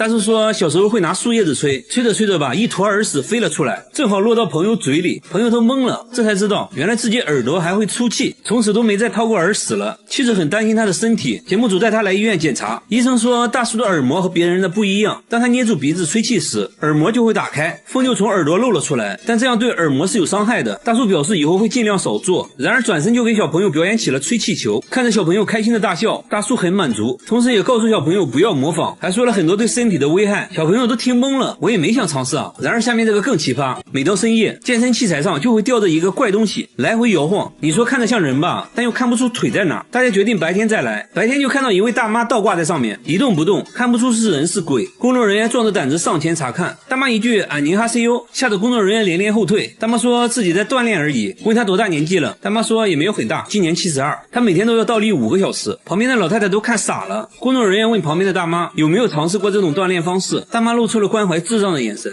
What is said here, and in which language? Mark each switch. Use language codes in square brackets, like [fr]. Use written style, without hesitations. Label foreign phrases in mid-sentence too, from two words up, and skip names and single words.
[zh] 大叔說小時候會拿樹葉子吹，吹着吹着吧，一坨耳屎飛了出來，正好落到朋友嘴裡，朋友都懵了，這才知道原來自己耳朵還會出氣，從此都沒再掏過耳屎了。妻子很擔心他的身體，節目組帶他來醫院檢查，醫生說大叔的耳膜和別人的不一樣，當他捏住鼻子吹氣時，耳膜就會打開，風就從耳朵漏了出來，但這樣對耳膜是有傷害的。大叔表示以後會盡量少做，然而轉身就給小朋友表演起了吹氣球，看着小朋友開心的大笑，大叔很滿足，同時也告訴小朋友不要模仿，還說了很多对身體的危害，小朋友都聽懵了，我也沒想嘗試啊。然而下面這個更奇葩，每到深夜，健身器材上就會吊着一個怪東西，來回搖晃，你說看着像人吧，但又看不出腿在哪。大家決定白天再來，白天就看到一位大媽倒掛在上面，一動不動，看不出是人是鬼。工作人員壯着膽子上前查看，大媽一句安寧哈塞喲，嚇得工作人員連連後退。大媽說自己在鍛鍊而已，問她多大年紀了，大媽說也沒有很大，今年72，她每天都要倒立5個小時。旁邊的老太太都看傻了。工作人員問旁邊的大媽有沒有嘗試過這種鍛鍊方式，大媽露出了關懷智障的眼神。